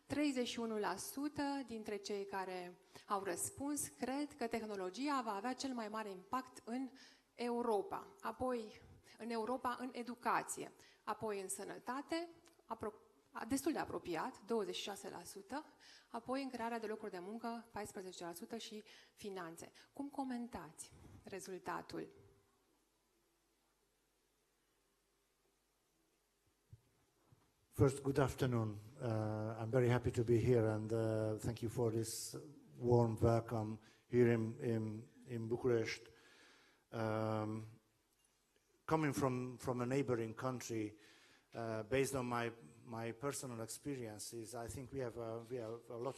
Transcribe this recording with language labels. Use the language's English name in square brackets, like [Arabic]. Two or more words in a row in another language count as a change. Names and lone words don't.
[Romanian] 31% dintre cei care au răspuns cred că tehnologia va avea cel mai mare impact în Europa, apoi în Europa în educație, apoi în sănătate, destul de apropiat, 26%, apoi în crearea de locuri de muncă, 14% și finanțe. Cum comentați rezultatul? [English] First, good afternoon. I'm very happy to be here, and thank you for this warm welcome here in Bucharest. Coming from a neighboring country, based on my personal experiences, I think we have a lot